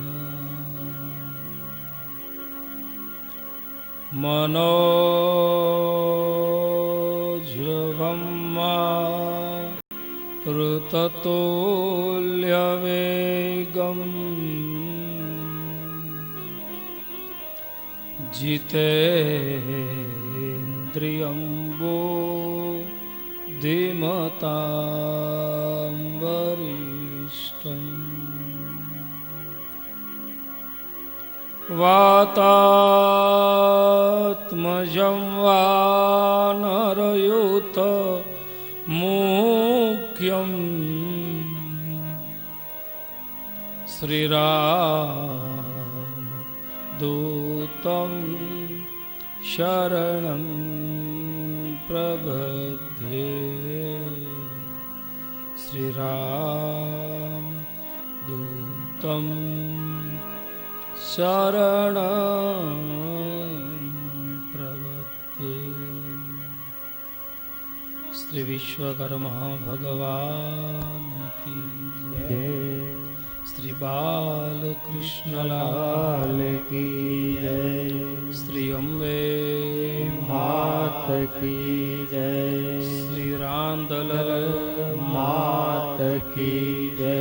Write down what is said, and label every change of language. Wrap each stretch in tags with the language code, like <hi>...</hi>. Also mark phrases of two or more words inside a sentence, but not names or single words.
<sa>मनोजवम ऋततुल्यवेगम जितेन्द्रियं बुद्धिमतां वरिष्ठं वातात्मजं वा मुख्यं श्रीराम दूतं शरणं प्रपद्ये श्रीराम दूतं शरणं प्रपद्ये।</sa> <hi>श्री विश्वकर्मा भगवान की जय। श्री बालकृष्ण लाल की जय। श्री अम्बे मात की जय। श्री रांदल मात की जय।</hi>